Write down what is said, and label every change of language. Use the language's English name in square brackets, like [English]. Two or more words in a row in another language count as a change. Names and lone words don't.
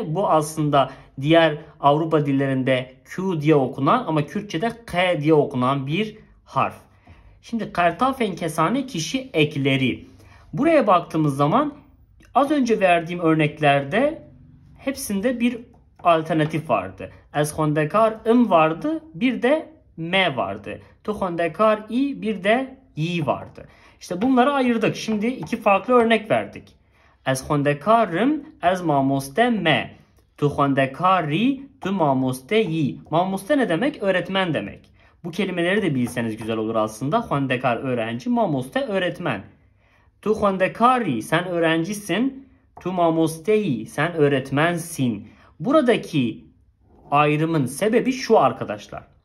[Turkish] Bu aslında diğer Avrupa dillerinde Q diye okunan ama Kürtçe'de K diye okunan bir harf. Şimdi [Kurdish] kartafen kesane [Turkish] kişi ekleri. Buraya baktığımız zaman az önce verdiğim örneklerde hepsinde bir alternatif vardı. [Kurdish] Ez xwendekar [Turkish] vardı, bir de m vardı. [Kurdish] Tu xwendekar i, [Turkish] bir de y vardı. İşte bunları ayırdık. Şimdi 2 farklı örnek verdik. [Kurdish] Ez xwendekarım, ez mamoste me. Tu xwendekari, tu mamoste yi. [Turkish] Mamoste ne demek? Öğretmen demek. Bu kelimeleri de bilseniz güzel olur aslında. Xwendekar öğrenci, mamoste öğretmen. [Kurdish] Tu xwendekari, [Turkish] sen öğrencisin. [Kurdish] Tu mamosteyi, [Turkish] sen öğretmensin. Buradaki ayrımın sebebi şu arkadaşlar.